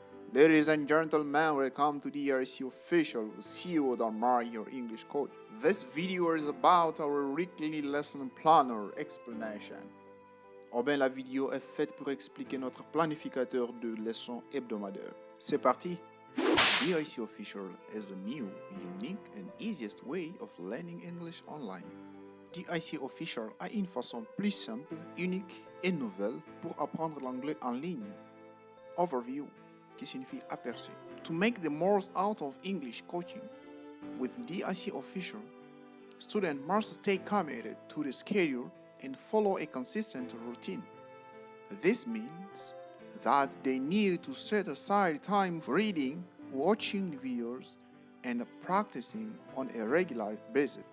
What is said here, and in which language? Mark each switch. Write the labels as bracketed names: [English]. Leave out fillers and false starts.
[English] Ladies and gentlemen, welcome to the RC Official with CEO Dalmar, your English coach. This video is about our weekly lesson planner explanation. [French] Oh ben, la vidéo est faite pour expliquer notre planificateur de leçons hebdomadaires. C'est parti! [English] The IC Official is a new, unique and easiest way of learning English online. [French] The IC Official a une façon plus simple, unique et nouvelle pour apprendre l'anglais en ligne. Overview, qui signifie aperçu. [English] To make the most out of English coaching, with DIC Official, students must stay committed to the schedule and follow a consistent routine. This means that they need to set aside time for reading, watching videos, and practicing on a regular basis.